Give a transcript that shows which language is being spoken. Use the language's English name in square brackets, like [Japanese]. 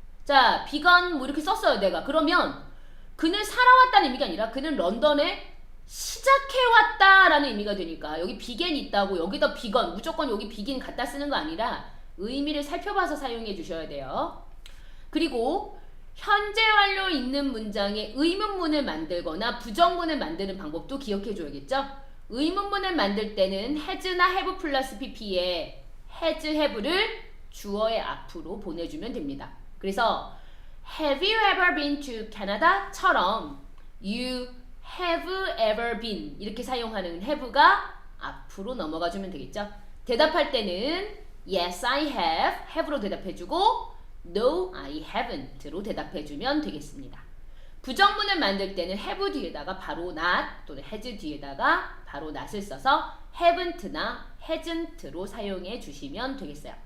[Korean] 자, begun 뭐 이렇게 썼어요 내가. 그러면 그는 살아왔다는 의미가 아니라 그는 런던에 시작해왔다라는 의미가 되니까 여기 began 있다고 여기다 begun 무조건 여기 begin 갖다 쓰는 거 아니라 의미를 살펴봐서 사용해 주셔야 돼요. 그리고 현재 완료 있는 문장에 의문문을 만들거나 부정문을 만드는 방법도 기억해 줘야겠죠? 의문문을 만들 때는 has나 have 플러스 pp에 has, have를 주어의 앞으로 보내주면 됩니다. 그래서 [English] Have you ever been to Canada? [Korean] 처럼 [English] You have ever been [Korean] 이렇게 사용하는 have가 앞으로 넘어가 주면 되겠죠? 대답할 때는 [English] Yes, I have, [Korean] have로 대답해주고 [English] No, I haven't [Korean] 로 대답해주면 되겠습니다. 부정문을 만들 때는 have 뒤에다가 바로 not 또는 has 뒤에다가 바로 not을 써서 haven't나 hasn't로 사용해 주시면 되겠어요.